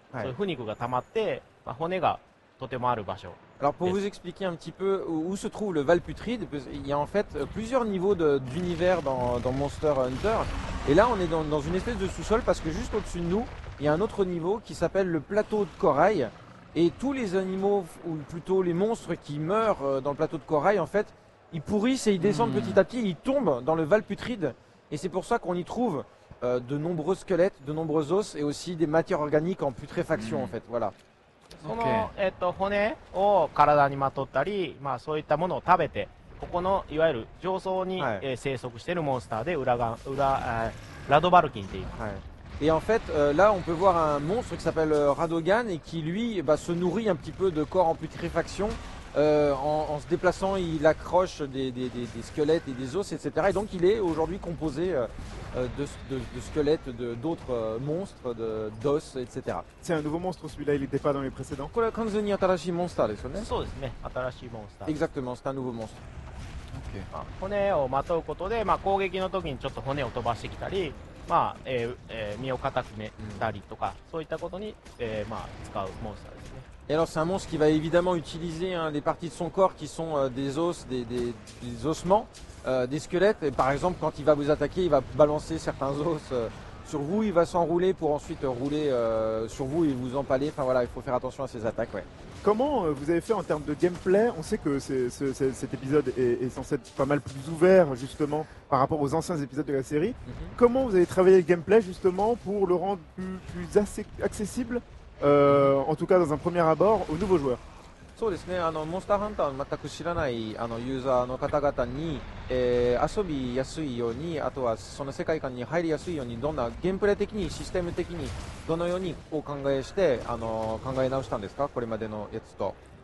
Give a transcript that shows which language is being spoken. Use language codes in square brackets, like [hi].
[ja] はいそういう腐肉が溜まって、まあ、骨がとてもある場所。 [fr] Alors pour vous expliquer un petit peu où se trouve le Val Putride, il y a en fait plusieurs niveaux d'univers dans Monster Hunter Et là, on est dans une espèce de sous-sol parce que juste au-dessus de nous, il y a un autre niveau qui s'appelle le plateau de corail. Et tous les animaux, ou plutôt les monstres qui meurent dans le plateau de corail, en fait, ils pourrissent et ils descendent petit à petit, ils tombent dans le val putride. Et c'est pour ça qu'on y trouve de nombreux squelettes, de nombreux os et aussi des matières organiques en putréfaction, en fait. Voilà. [ja] その、骨を体にまとったり、まあ、そういったものを食べて、ここのいわゆる上層に、生息しているモンスターでラドバルキンっていう。 [fr] Et en fait, là, on peut voir un monstre qui s'appelle Radogan et qui, lui, se nourrit un petit peu de corps en putréfaction. En se déplaçant, il accroche des squelettes et des os, etc. Et donc, il est aujourd'hui composé de squelettes, d'autres monstres, d'os, etc. C'est un nouveau monstre celui-là, il n'était pas dans les précédents. [ja] これは完全に新しいモンスターですよね。そうですね、新しいモンスター。 [fr] Exactement, c'est un nouveau monstre. [ja] まあ骨をまとうことで、まあ、攻撃の時にちょっと骨を飛ばしてきたり、まあ身を固くねたりとか、そういったことに、まあ、使うモンスターですね。 [fr] Et alors c'est un monstre qui va évidemment utiliser des parties de son corps qui sont des os, des ossements, des squelettes. Et par exemple, quand il va vous attaquer, il va balancer certains os sur vous, il va s'enrouler pour ensuite rouler sur vous et vous empaler. Enfin voilà, il faut faire attention à ses attaques. Ouais. Comment vous avez fait en termes de gameplay? On sait que cet épisode est censé être pas mal plus ouvert justement par rapport aux anciens épisodes de la série. Comment vous avez travaillé le gameplay justement pour le rendre plus accessible, en tout cas dans un premier abord, aux nouveaux joueurs? [ja] そうですね、モンスターハンターを全く知らないユーザーの方々に、遊びやすいように、あとはその世界観に入りやすいように、どんなゲームプレイ的にシステム的にどのようにお考えして考え直したんですか、これまでのやつと。